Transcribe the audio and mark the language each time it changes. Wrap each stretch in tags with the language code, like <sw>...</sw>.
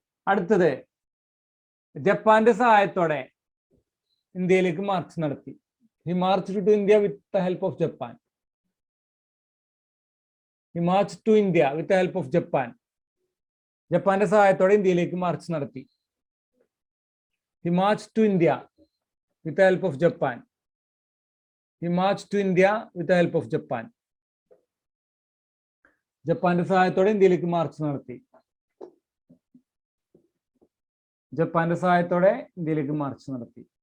<ml>അടുത്തത് ജപ്പാന്റെ സഹായത്തോടെ ഇന്ത്യയിലേക്ക് മാർച്ച് നടത്തി.</ml> <en>He marched to India with the help of Japan. He marched to India with the help of Japan.</en> <ml>ജപ്പാന്റെ സഹായത്തോടെ ഇന്ത്യയിലേക്ക് മാർച്ച് നടത്തി.</ml> <en>He marched to India with the help of Japan. He marched to India with the help of Japan.</en> <ml>ജപ്പാന്റെ സഹായത്തോടെ ഇന്ത്യയിലേക്ക് March നടത്തി. ജപ്പാന്റെ സഹായത്തോടെ ഇന്ത്യയിലേക്ക് മാർച്ച് നടത്തി.</ml>